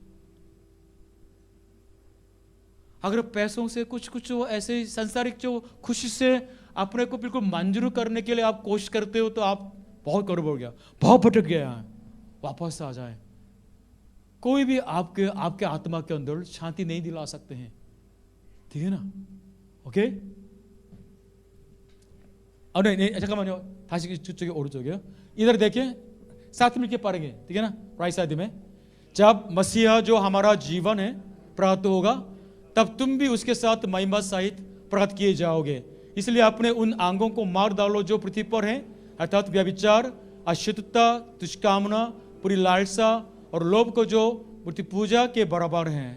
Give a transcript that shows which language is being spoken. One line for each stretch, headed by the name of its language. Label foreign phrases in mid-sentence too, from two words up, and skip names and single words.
Hindi: अगर पैसों से कुछ वो ऐसे संसारिक जो खुशी से अपने को बिल्कुल मंजूर करने के लिए आप कोशिश करते हो, तो आप बहुत करीब हो गया, बहुत भटक गया है, वापस आ जाए। कोई भी आपके आत्मा के अंदर शांति नहीं दिला सकते हैं, ठीक है ना। ओके, और नहीं
Korean: 잠깐만요, 다시 저쪽에 오른쪽이요।
Hindi: इधर देखिए, साथ मिलके पढ़ेंगे, ठीक है ना,
English: right side
Hindi: में। जब मसीहा जो हमारा जीवन है प्राप्त होगा, तब तुम भी उसके साथ महिमा सहित प्राप्त किए जाओगे। इसलिए अपने उन अंगों को मार डालो जो पृथ्वी पर हैं, अर्थात व्यभिचार, अशुद्धता, दुष्कामना, पूरी लालसा और लोभ को, जो मूर्ति पूजा के बराबर हैं।